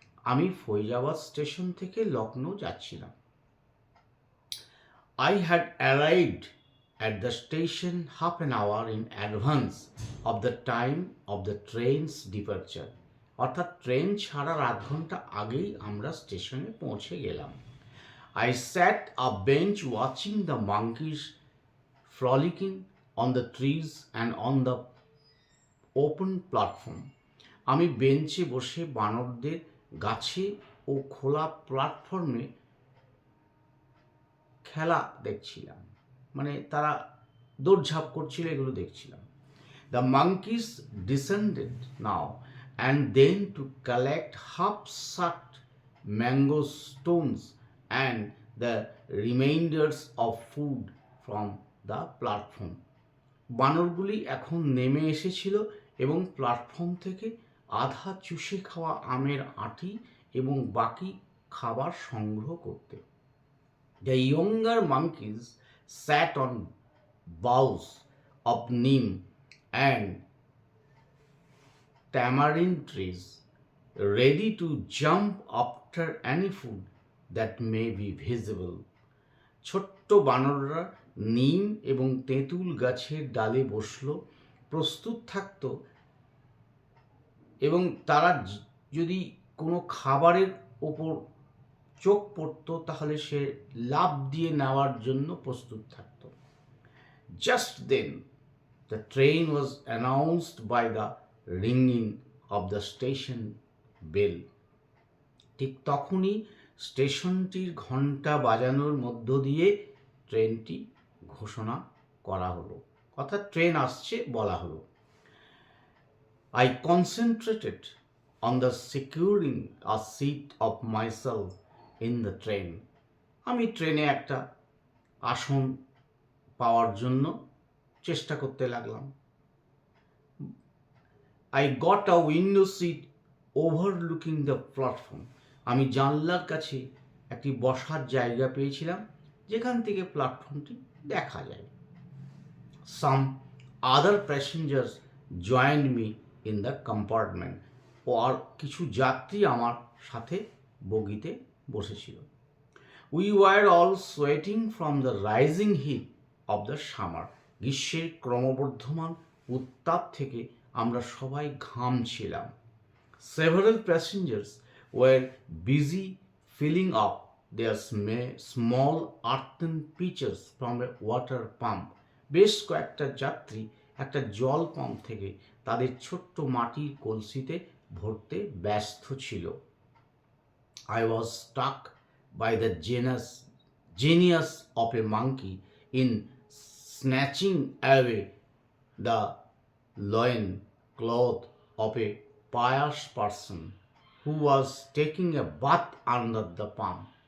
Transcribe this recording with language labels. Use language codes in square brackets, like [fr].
[bn] আমি ফৈজাবাদ স্টেশন থেকে লখনৌ যাচ্ছিলাম। [en] I had arrived at the station half an hour in advance of the time of the train's departure. [bn] অর্থাৎ train ছাড়ার আধ ঘন্টা আগেই আমরা স্টেশনে পৌঁছে গেলাম। [en] I sat a bench watching the monkeys frolicking on the trees and on the open platform. [bn] আমি বেঞ্চে বসে বানরদের গাছে ও খোলা প্ল্যাটফর্মে খেলা দেখছিলাম, মানে তারা দৌড়ঝাঁপ করছিল, এগুলো দেখছিলাম। [en] The monkeys descended now and then to collect half-sucked mango stones and the remainders of food from the platform. [bn] বানরগুলি এখন নেমে এসেছিল এবং প্ল্যাটফর্ম থেকে আধা চুষে খাওয়া আমের আঁটি এবং বাকি খাবার সংগ্রহ করতে। [en] The younger monkeys sat on boughs of neem and tamarind trees, ready to jump after any food that may be visible. [bn] ছোট্ট বানররা নিম এবং তেঁতুল গাছের ডালে বসল, প্রস্তুত থাকত এবং তারা যদি কোনো খাবারের ওপর চোখ পড়ত তাহলে সে লাফ দিয়ে নেওয়ার জন্য প্রস্তুত থাকত। [en] Just then the train was announced by the ringing of the station bell. [bn] ঠিক তখনই স্টেশনটির ঘন্টা বাজানোর মধ্য দিয়ে ট্রেনটি ঘোষণা করা হলো, অর্থাৎ ট্রেন আসছে বলা হলো। [en] I concentrated on the securing a seat of myself in the train. [bn] আমি ট্রেনে একটা আসন পাওয়ার জন্য চেষ্টা করতে লাগলাম। [en] I got a window seat overlooking the platform. [bn] আমি জানলার কাছে একটি বসার জায়গা পেয়েছিলাম যেখান থেকে প্ল্যাটফর্মটি দেখা যায়। [en] Some other passengers joined me in the compartment. [bn] আর কিছু যাত্রী আমার সাথে বগিতে বসেছিল। [en] We were all sweating from the rising heat of the summer. [bn] গ্রীষ্মের ক্রমবর্ধমান উত্তাপ থেকে আমরা সবাই ঘামছিলাম। [en] Several passengers were busy filling up their small earthen pitchers from a water pump. [bn] বেশ কয়েকটা যাত্রী একটা জল পাম্প থেকে তাদের ছোট্ট মাটির কলসিতে ভরতে ব্যস্ত ছিল। [en] I was struck by the genius of a monkey in snatching away the loin cloth of a pious person who was taking a bath under the palm.